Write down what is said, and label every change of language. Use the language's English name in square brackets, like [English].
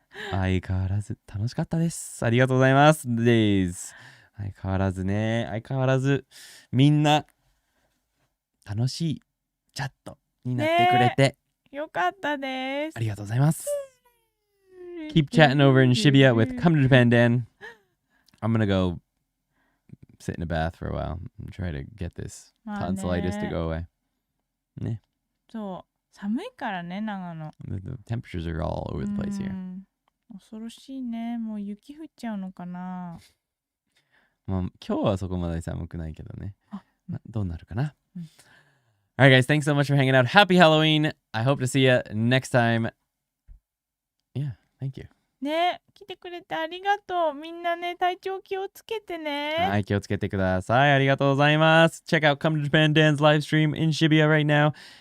[Japanese] 相変わらず楽しかったです。ありがとうございます。です。相変わらずね、相変わらずみんな楽しいチャットになってくれて、よかったです。ありがとうございます。 [English] Keep chatting over in Shibuya with Come to Japan Dan. I'm gonna go sit in a bath for a while and try to get this [Japanese] まあね [English] tonsillitis to go away. ね。 [Japanese] そう寒いからね長野。 [English] The temperatures are all over the place here. [Japanese] 恐ろしいね。もう雪降っちゃうのかな。まあ、今日はそこまで寒くないけどね。まあどうなるかな。うん [English] Alright guys, thanks so much for hanging out. Happy Halloween. I hope to see you next time. Yeah, thank you. [Japanese] ね来てくれてありがとう。みんなね体調気をつけてね。はい、気をつけてください。ありがとうございます。 [English] Check out Come to Japan Dan's live stream in Shibuya right now.